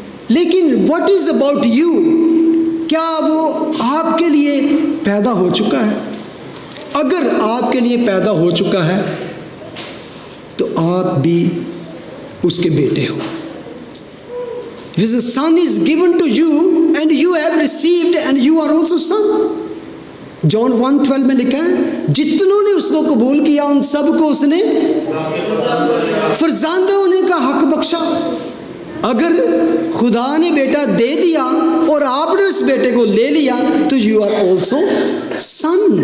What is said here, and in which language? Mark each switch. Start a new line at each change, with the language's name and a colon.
Hindi: लेकिन
English: What is about you?
Hindi: क्या वो आपके लिए पैदा हो चुका है? अगर आपके लिए पैदा हो चुका है तो आप भी उसके बेटे हो।
English: The son is given to you and you have received and you are also son.
Hindi: John 1:12 में लिखा है, जितनों ने उसको कबूल किया उन सबको उसने फरजांद होने का हक बख्शा। अगर खुदा ने बेटा दे दिया और आपने उस बेटे को ले लिया तो
English: You are also son.